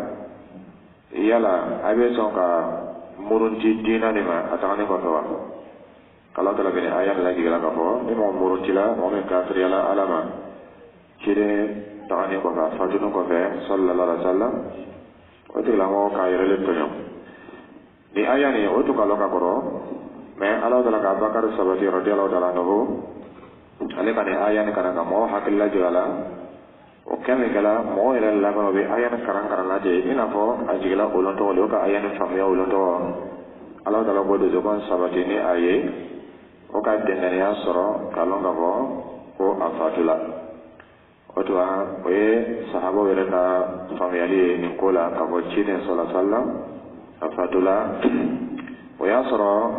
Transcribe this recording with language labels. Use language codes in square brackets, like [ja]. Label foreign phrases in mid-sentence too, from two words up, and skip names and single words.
[bm] yala a bɛ sɔn ka murunti diina de ma a tagani kɔfɛ wa Ala Taala bɛ nin aya de lajigila k'a fɔ ni mɔgɔ muruntila mɔgɔ min kafiriyala Ala ma ciden tagani kɔfɛ a fatuni kɔfɛ sallallahu [ar] عليه وسلم [bm] o tigilamɔgɔ k'a yɛrɛ le tɔɲɔ nin aya nin o tun ka lɔn ka kɔrɔ mais Ala Taala ka Abubakar sabati [ar] رضي الله تعالى عنه [bm] ale ka nin aya ni kana ka mɔgɔ hakili lajɔ a la o kɛ min kɛla mɔgɔ yɛrɛ laban o bɛ aya ni karan lajɛ i n'a fɔ a jigila o lɔn tɔgɔ de o ka aya ni faamuya o lɔn tɔgɔ Ala Taala ko dusukun sabati ni a ye o ka dɛngɛniya sɔrɔ k'a lɔn ka fɔ ko a fatula o tuma o ye sahabaw yɛrɛ ka faamuyali ye nin ko la k'a fɔ ciden [ar] صلى الله عليه وسلم [bm] a fatula o y'a sɔrɔ